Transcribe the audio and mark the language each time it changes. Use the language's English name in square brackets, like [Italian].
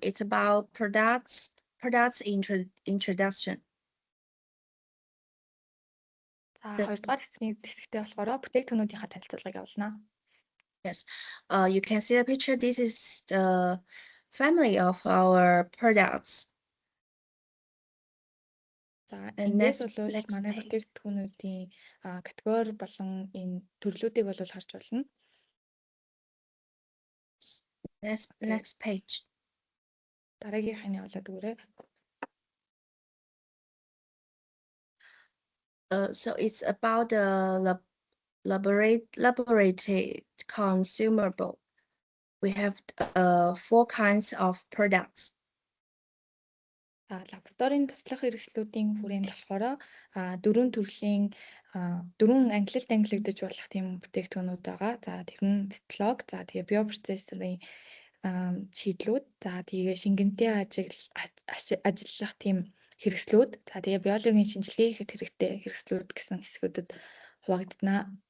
[English] It's about products introduction. [Mongolian] За хоёрдугаар хэсэгтээ болохоор бүтээгдэхүүнүүдийнхаа танилцуулгыг явуулна. [English] Yes, you can see the picture. This is the family of our products. [Mongolian] За эндээс бол манай бүтээгдэхүүнүүдийн категори болон энэ төрлүүдийг бол харж болно. [English] Next page. [Mongolian] Дараагийнх нь явуулаад өгөөрэй. [English] So it's about the laboratory consumable. We have 4 kinds of products. [Mongolian] Лабораторийн туслах хэрэгслүүдийн хүрээнд болохоор 4 төрлийн 4 ангилалд ангилагдаж болох тийм бүтээгдэхүүнүүд байгаа. За тэр нь цитолог, за тэгээ биопроцессорын шийдлүүд, за тэгээ шингэнтэй ажиллах тийм хэрэгслүүд, за тэгээ биологийн шинжилгээ хийхэд хэрэгтэй хэрэгслүүд гэсэн хэсгүүдэд хуваагдана.